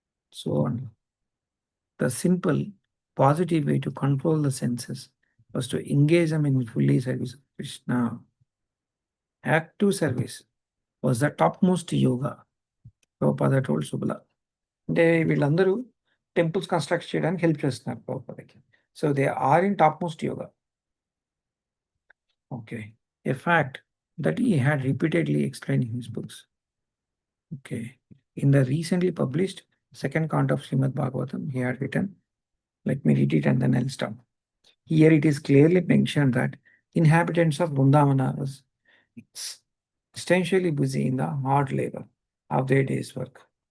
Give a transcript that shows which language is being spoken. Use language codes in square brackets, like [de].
[en] So on. The simple, positive way to control the senses was to engage them in fully service of Krishna. Active service was the topmost yoga. Prabhupada told Subala. [te] అంటే వీళ్ళందరూ temples construct చేయడానికి help చేస్తున్నారు ప్రభుపాదకి. [en] So they are in top most yoga. Okay, a fact that he had repeatedly explained in his books. Okay, in the recently published second count of Srimad Bhagavatam, he had written, let me read it and then I'll stop. Here it is clearly mentioned that inhabitants of Vrindavana was essentially busy in the hard labor of their day's work.